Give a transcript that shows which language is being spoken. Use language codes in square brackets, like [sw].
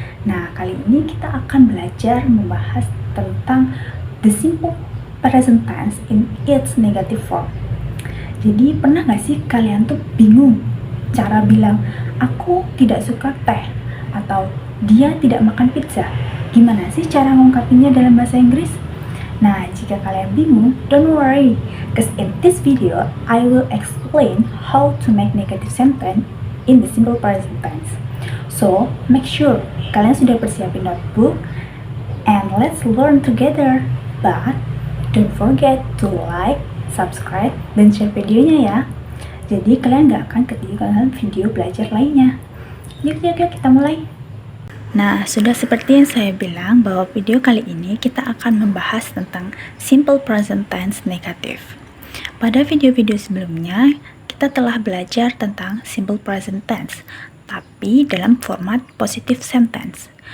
[id] Nah, kali ini kita akan belajar membahas tentang [en] the simple present tense in its negative form. [id] Jadi pernah gak sih kalian tuh bingung cara bilang aku tidak suka teh atau dia tidak makan pizza? Gimana sih cara ngungkapinnya dalam bahasa Inggris? Nah, jika kalian bingung, [en] don't worry, because in this video I will explain how to make negative sentence in the simple present tense. So, make sure [id] kalian sudah persiapin [en] notebook and let's learn together. But don't forget to like, subscribe, dan share videonya ya. [id] Jadi kalian gak akan ketinggalan video belajar lainnya. Yuk kita mulai. Nah, sudah seperti yang saya bilang bahwa video kali ini kita akan membahas tentang simple present tense negatif. Pada video-video sebelumnya, kita telah belajar tentang simple present tense, tapi dalam format positive sentence.